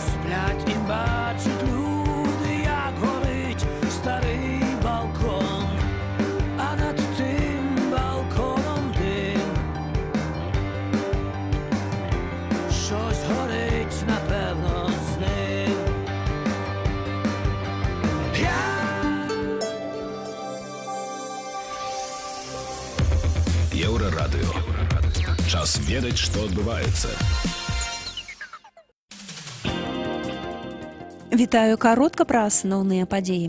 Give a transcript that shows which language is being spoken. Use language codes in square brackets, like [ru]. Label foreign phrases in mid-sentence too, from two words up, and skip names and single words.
[uk] сплять і бачать люди, як горить старий балкон, а над тим балконом дим. Щось горить, напевно, з ним. [be] Еўрарадыё. Час ведаць, што адбываецца. Вітаю, каротка пра асноўныя падзеі.